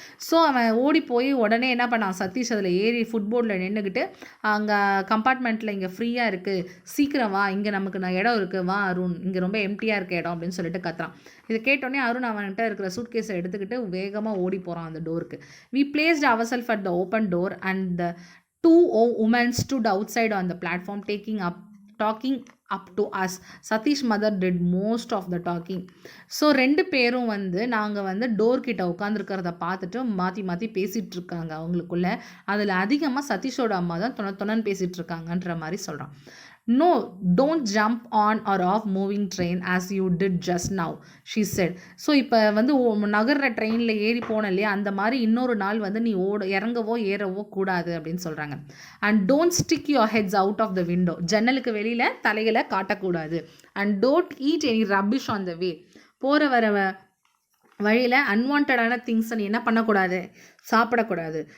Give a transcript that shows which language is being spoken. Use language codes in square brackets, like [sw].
[ta] So அவன் ஓடி போய் உடனே என்ன பண்ணான், சதீஷ் அதில் ஏறி ஃபுட்போர்டில் நின்றுக்கிட்டு, அங்கே கம்பார்ட்மெண்ட்டில் இங்கே ஃப்ரீயாக இருக்குது, சீக்கிரம் வா, இங்கே நமக்கு இடம் இருக்குது, வா அருண், இங்கே ரொம்ப எம்டியாக இருக்க இடம் அப்படின்னு சொல்லிட்டு கத்துறான். இதை கேட்டோடனே அருண் அவன்கிட்ட இருக்கிற சூட் கேஸை எடுத்துக்கிட்டு வேகமாக ஓடி போகிறான் அந்த டோருக்கு. [en] We placed ourselves at the open door and the two women stood outside on the platform talking up to us. Satish mother did most of the talking. [ta] So ரெண்டு பேரும் வந்து நாங்கள் வந்து டோர் கிட்ட உட்காந்துருக்கிறத பார்த்துட்டு மாற்றி பேசிகிட்டு இருக்காங்க அவங்களுக்குள்ள. அதில் அதிகமாக சதீஷோட அம்மா தான் தொணன்னு பேசிகிட்டு இருக்காங்கன்ற மாதிரி சொல்கிறான். [en] No, don't jump on or off moving train as you did just now, she said. [ta] So இப்போ வந்து நகர்ற ட்ரெயினில் ஏறி போன இல்லையா, அந்த மாதிரி இன்னொரு நாள் வந்து நீ இறங்கவோ ஏறவோ கூடாது அப்படின்னு சொல்கிறாங்க. [en] And don't stick your heads out of the window. [ta] ஜன்னலுக்கு வெளியில் தலைகளை காட்டக்கூடாது. [en] And don't eat any rubbish on the way. [ta] போகிற வர வழியில் அன்வான்டான திங்ஸை நீ என்ன பண்ணக்கூடாது, சாப்பிடக்கூடாது.